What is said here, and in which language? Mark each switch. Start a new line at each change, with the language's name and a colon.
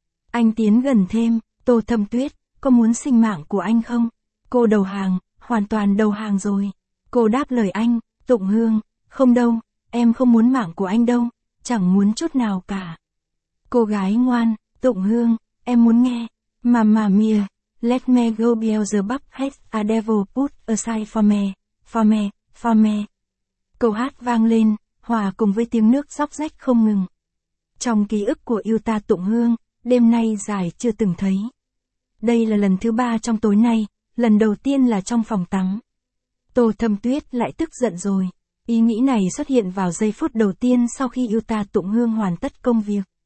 Vietnamese: Anh tiến gần thêm, Tô Thâm Tuyết, có muốn sinh mạng của anh không? Cô đầu hàng, hoàn toàn đầu hàng rồi. Cô đáp lời anh, Tụng Hương, không đâu, em không muốn mạng của anh đâu, chẳng muốn chút nào cả. Cô gái ngoan, Tụng Hương, em muốn nghe.
English: Mamma mia, let me go Beelzebub has a devil put aside for me, for me, for me.
Vietnamese: Câu hát vang lên, hòa cùng với tiếng nước róc rách không ngừng. Trong ký ức của yêu ta Tụng Hương, đêm nay dài chưa từng thấy. Đây là lần thứ ba trong tối nay, lần đầu tiên là trong phòng tắm. Tô Thâm Tuyết lại tức giận rồi. Ý nghĩ này xuất hiện vào giây phút đầu tiên sau khi yêu ta Tụng Hương hoàn tất công việc.